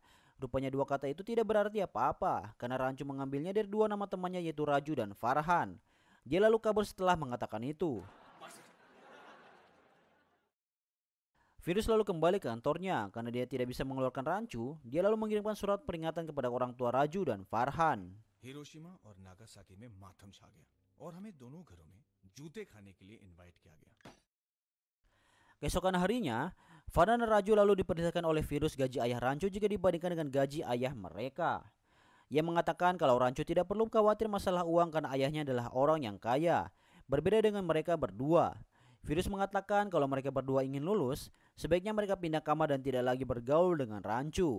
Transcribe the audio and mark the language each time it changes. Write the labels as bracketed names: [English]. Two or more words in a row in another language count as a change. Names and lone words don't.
[Indonesian] Rupanya dua kata itu tidak berarti apa-apa karena Rancho mengambilnya dari dua nama temannya yaitu Raju dan Farhan. Dia lalu kabur setelah mengatakan itu. Virus lalu kembali ke kantornya karena dia tidak bisa mengeluarkan Rancho. Dia lalu mengirimkan surat peringatan kepada orang tua Raju dan Farhan. [Hindi] हिरोशिमा और नागासाकी में मातम छा गया और हमें दोनों घरों में जूते खाने के लिए इनवाइट किया गया. [Indonesian] Keesokan harinya, Farhan dan Raju lalu diperintahkan oleh Virus gaji ayah Rancho jika dibandingkan dengan gaji ayah mereka. Ia mengatakan kalau Rancho tidak perlu khawatir masalah uang karena ayahnya adalah orang yang kaya. Berbeda dengan mereka berdua. Virus mengatakan kalau mereka berdua ingin lulus, sebaiknya mereka pindah kamar dan tidak lagi bergaul dengan Rancho.